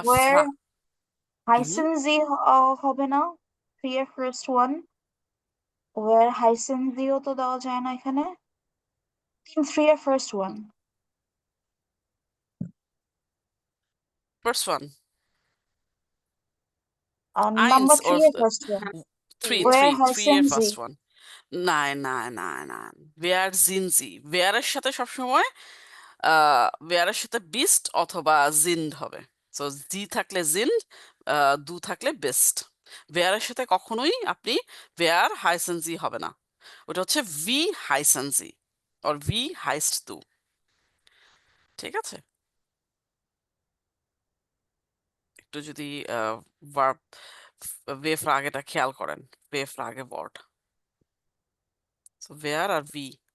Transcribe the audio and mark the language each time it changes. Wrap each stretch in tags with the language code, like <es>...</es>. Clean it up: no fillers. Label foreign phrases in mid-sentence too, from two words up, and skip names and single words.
<de>heißen Sie</de> <bn>হবে না? 3 এর</bn> <en>first one. Where</en> <de>heißen Sie</de> <bn>ও তো দেওয়া যায় না এখানে?</bn> <en>3 এর first one. first one? Number</en> <de>Eins or</de> <en>3 এর first one. three, Where three এর</en> <de>heißen</de> <en>first</en> <de>Sie? one. Nein. Wer sind Sie?</de> <bn>Where এর সাথে সবসময় where এর সাথে bist অথবা sind হবে। সো জি থাকলে sind, du থাকলে bist। where এর সাথে কখনোই আপনি where</bn> <de>heißen Sie</de> <bn>হবে না।</bn> <de>ওটা হচ্ছে wie heißen Sie or wie heißt du।</de> <bn>ঠিক আছে? একটু যদি ভার্ব ওয়ে ফ্রাগেটা খেয়াল করেন, ওয়ে ফ্রাগে ওয়ার্ড, সো where আর wie।</bn>